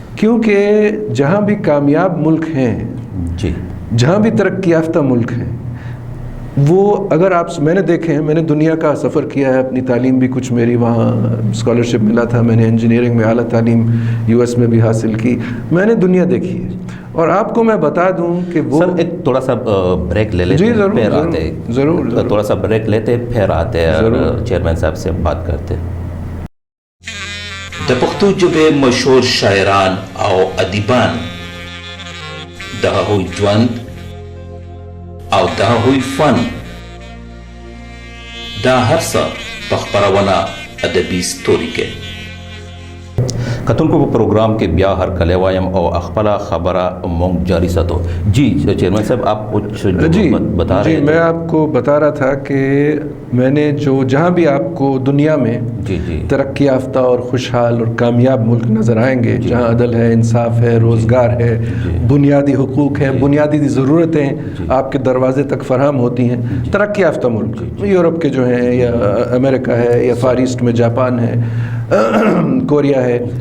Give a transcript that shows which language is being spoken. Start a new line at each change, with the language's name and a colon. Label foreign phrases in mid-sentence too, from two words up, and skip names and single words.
Urdu: کیونکہ جہاں بھی کامیاب ملک ہیں, جہاں بھی ترقی یافتہ ملک ہیں وہ اگر آپ میں نے دیکھے ہیں، میں نے دنیا کا سفر کیا ہے، اپنی تعلیم بھی کچھ میری وہاں اسکالرشپ ملا تھا، میں نے انجینئرنگ میں اعلیٰ تعلیم US میں بھی حاصل کی، میں نے دنیا دیکھی ہے، اور آپ کو میں بتا دوں کہ وہ سر ایک تھوڑا سا بریک لے لیتے ہیں، پھر آتے ہیں، ضرور تھوڑا سا بریک لیتے پھر آتے ہیں اور چیئرمین صاحب سے بات کرتے ہیں۔
Pashto: د پښتو ژبې مشهور شاعران او ادیبان د هغوی ژوند او د هغوی فن دا هر څه په خپرونه ادبي ستوري کې کتونکو په پروگرام کې بیا هر کله وایم او خپل خبره مونږ جاری ساتو۔
Urdu: جی چیئرمین صاحب آپ کچھ بتا رہے ہیں؟ میں آپ کو بتا رہا تھا کہ میں نے جہاں بھی آپ کو دنیا میں ترقی یافتہ اور خوشحال اور کامیاب ملک نظر آئیں گے، جہاں عدل ہے، انصاف ہے، روزگار ہے، بنیادی حقوق ہیں، بنیادی ضرورتیں آپ کے دروازے تک فراہم ہوتی ہیں، ترقی یافتہ ملک یورپ کے جو ہیں، یا امریکہ ہے، یا فار ایسٹ میں جاپان ہے، کوریا ہے،